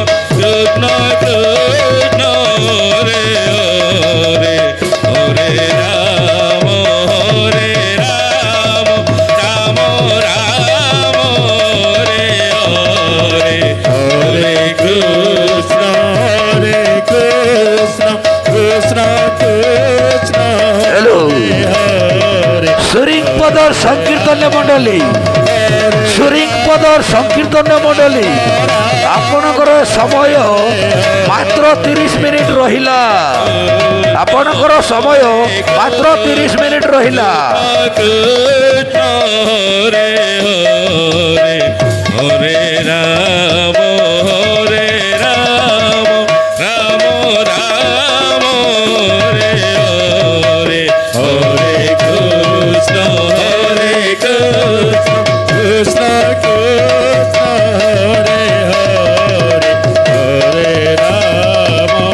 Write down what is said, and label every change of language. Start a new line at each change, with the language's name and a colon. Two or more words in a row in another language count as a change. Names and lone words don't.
Sanskrit: कृष्ण कृष्ण हरे हरे हरे राम हरे राम राम राम हरे हरे हरे कृष्ण कृष्ण कृष्ण हरे हरे
Odia: Suring Padar Sankirtan Mandali ସୁରିଙ୍ଗପଦର ସଂକୀର୍ତ୍ତନ ମଣ୍ଡଳୀ ଆପଣଙ୍କର ସମୟ ମାତ୍ର 30 ମିନିଟ୍ ରହିଲା। ଆପଣଙ୍କର ସମୟ ମାତ୍ର 30 ମିନିଟ୍ ରହିଲା।
Sanskrit: ହରେ ରାମ ହରେ ରାମ ରାମ ରାମ ହରେ ହରେ ହରେ କୃଷ୍ଣ ହରେ କୃଷ୍ଣ କୃଷ୍ଣ କୃଷ୍ଣ ହରେ ହରେ ହରେ ରାମ